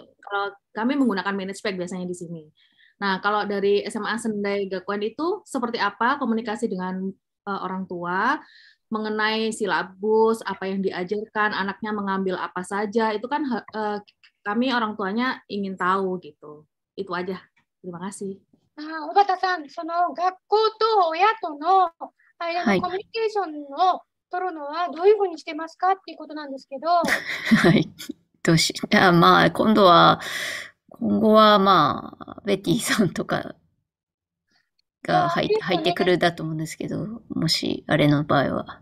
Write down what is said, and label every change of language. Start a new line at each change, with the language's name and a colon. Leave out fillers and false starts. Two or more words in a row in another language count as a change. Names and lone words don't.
Indonesian: Kalau kami menggunakan manage back biasanya di sini. Nah, kalau dari SMA Sendai Gakuen itu seperti apa komunikasi dengan orang tua mengenai silabus, apa yang diajarkan, anaknya mengambil apa saja, itu kan kami orang tuanya ingin tahu gitu. Itu aja. Terima kasih.
Japanese: 小畑さん、その学校と親との間のコミュニケーションを取るのはどういうふうにしてますかっていうことなんですけど。はい。まあ、今後は、まあ、ベティさんとかが入ってくるだと思うんですけど、もし、あれの場合は。